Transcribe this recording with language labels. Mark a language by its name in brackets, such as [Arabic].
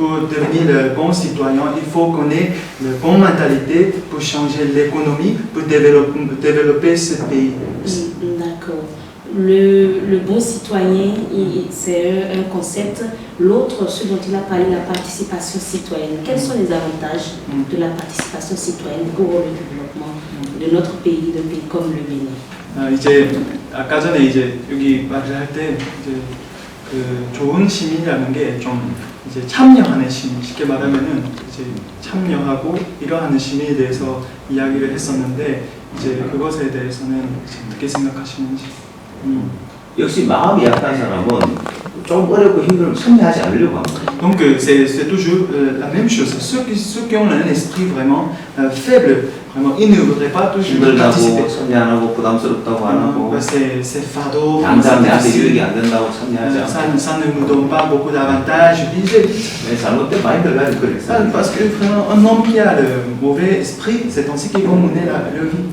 [French] Pour devenir le bon citoyen, il faut qu'on ait la bonne mentalité pour changer l'économie, pour développer ce pays. D'accord. Le bon citoyen, c'est un concept. L'autre, ce dont il a parlé, la participation citoyenne. Quels sont les avantages de la participation citoyenne pour le développement de notre pays, d'un pays comme le Bénin? [Korean] 이제 아까 전에 이제 여기 말을 할 때 이제 그 좋은 시민이라는 게 좀 이제 참여하는 시민, 쉽게 말하면은 이제 참여하고 일어나는 시민에 대해서 이야기를 했었는데 이제 그것에 대해서는 어떻게 생각하시는지? 역시 마음이 약한 사람은 좀 어렵고 힘들면 참여하지 않으려고 합니다. [French] Donc c'est toujours la même chose. Ceux qui ont un esprit vraiment faible, vraiment, ils ne voudraient pas toujours participer. [Korean] 힘들다고 참여 안 하고 부담스럽다고 안 하고 [French] C'est fardeau, [Korean] 당장 내한테 [French] c'est [Korean] 유익이 [French] difficile. [Korean] 안 된다고 참여하지 않고 [French] Ça ne nous donne pas beaucoup d'avantages. [Korean] 잘못된 마인드를 가지고 그렇게 삽니다. [French] Parce que vraiment, un homme qui a le mauvais esprit, c'est ainsi qu'il va mener leur vie.